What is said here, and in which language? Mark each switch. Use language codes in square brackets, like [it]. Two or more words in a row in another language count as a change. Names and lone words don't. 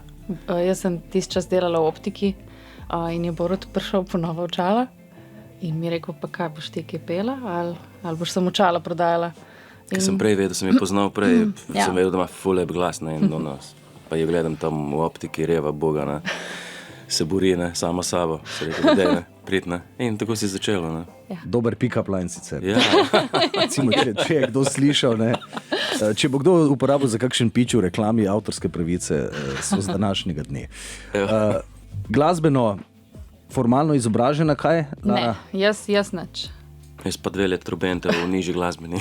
[sl] Jaz sem tisti čas delala v optiki in je Borut prišel po nova očala in mi je rekel, pa kaj boš ti kaj pela ali boš samo očala prodajala. Ker sem prej vedel, sem jo poznal prej, Ja. sem vedel, da ima ful lep glas, ne, in pa jo gledam tam v optiki, reva boga, ne, se bori, ne, sama sabo, se rekel, dej, ne, prid, ne, in tako si začelo, ne. Dober [en] pick-up line [sl] sicer. Ja, Recimo, če je kdo slišal, ne? Če bo kdo uporabil za kakšen pič v reklami, avtorske pravice so z današnjega dne. Glasbeno, formalno izobražena, kaj? Ne, jaz nič. jaz pa 2 let trobente v nižji glasbeni,